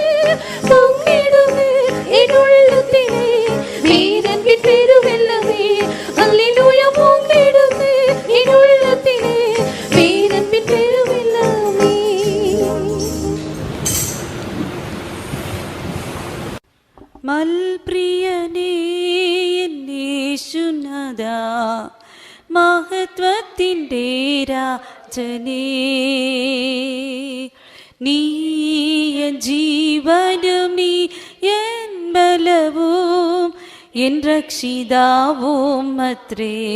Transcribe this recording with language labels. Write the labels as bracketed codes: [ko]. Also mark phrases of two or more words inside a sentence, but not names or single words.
[ta] பொங்கிடுதே என் உள்ளத்திலே பேரன்பின் பெருவெள்ளமே. அல்லேலூயா. பொங்கிடுதே என் உள்ளத்திலே பேரன்பின் பெருவெள்ளமே. [ml] മൽപ്രിയനേ യേശുനാഥ, മഹത്വത്തിൻ്റെ രാജനേ, നീ എൻ ജീവനും നീ എൻ ബലവും എൻ രക്ഷിതാവും അത്രേ.